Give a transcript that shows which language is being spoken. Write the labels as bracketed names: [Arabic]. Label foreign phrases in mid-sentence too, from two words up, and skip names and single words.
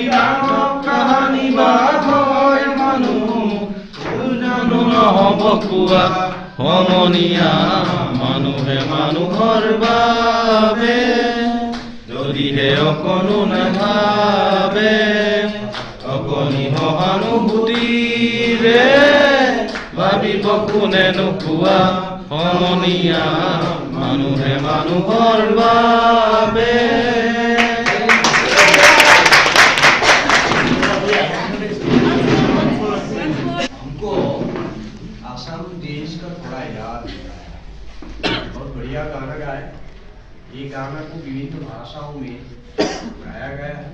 [Assamese] ডাঙৰ কাহানি বা হয় মানুহ জানো নহ'ব কোৱা সমনীয়া মানুহে মানুহৰ বাবে যদিহে অকণো নাভাবে অকণি সহানুভূতিৰে ভাবিব কোনে নোকোৱা সমনীয়া মানুহে মানুহৰ বাবে [Hindi] आसाम देश का थोड़ा याद बहुत बढ़िया गाना गाया। ये गाना को विभिन्न भाषाओं में गाया गया है।